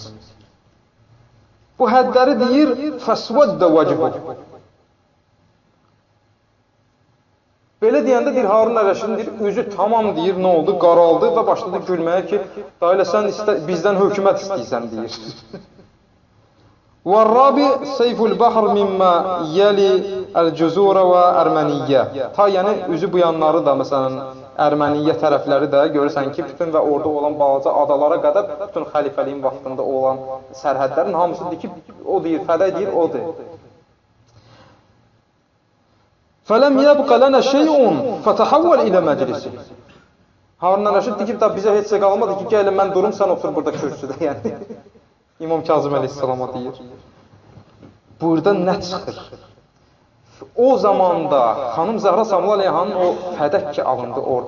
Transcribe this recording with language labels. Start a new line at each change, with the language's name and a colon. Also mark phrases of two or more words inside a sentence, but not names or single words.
Azerbaijani: Bu həddləri deyir,
Arabic: فاسود وجهه.
Azerbaijani: Belə deyəndə deyir, Harun Ər-Rəşidin deyir, üzü tamam deyir, nə oldu, qaraldı və başladı gülməyə ki, da elə sən bizdən hökumət istəyirsən deyir.
Arabic: وَالرَّابِ سَيْفُ الْبَحْرِ مِمَّا يَلِ Əl-Cüzura və Ərməniyyə.
Azerbaijani: Ta yəni üzü bu yanları da məsələn Ərməniyyə tərəfləri də görürsən ki, bütün və orada olan balaca adalara qədər bütün xəlifəliyin vaxtında olan sərhədlərin hamısı deyir ki, o deyir, fədə deyir, odur.
Arabic: فَلَمْ يَبْقَ لَنَا شَيْءٌ فَتَحَوَّلْ إِلَى مَجْلِسِ.
Azerbaijani: Harun Rəşid deyir ki, bizə heç şey qalmadı ki, gəlin mən durum, sən otur burada kürsüdə. Yəni İmam Kazım əleyhissalama deyir. Burada nə çıxır? O zamanda xanım Zəhra Samuel Aleyhanın o fədək ki alındı orada.